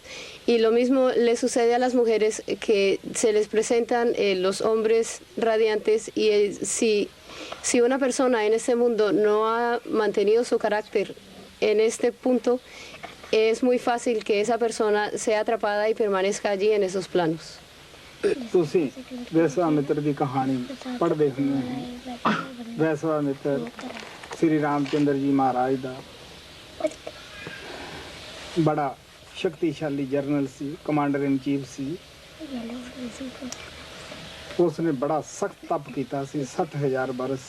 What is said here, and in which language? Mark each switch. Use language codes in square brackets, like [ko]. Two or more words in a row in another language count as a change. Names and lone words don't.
[es] Y lo mismo le sucede a las mujeres, que se les presentan los hombres radiantes, y si una persona en este mundo no ha mantenido su carácter en este punto, es muy fácil que esa persona sea atrapada y permanezca allí en esos planos. [pa] ਤੁਸੀਂ ਵਿਸ਼ਵਾਮਿਤਰ ਦੀ ਕਹਾਣੀ ਪੜ੍ਹਦੇ ਹੁੰਦੇ ਹੋ। ਵਿਸ਼ਵਾਮਿਤਰ ਸ੍ਰੀ ਰਾਮਚੰਦਰ ਜੀ ਮਹਾਰਾਜ ਦਾ ਬੜਾ ਸ਼ਕਤੀਸ਼ਾਲੀ ਜਰਨਲ ਸੀ, [en] commander in chief [pa] ਸੀ। ਉਸਨੇ ਬੜਾ ਸਖਤ ਤਪ ਕੀਤਾ ਸੀ, 60,000 ਬਰਸ।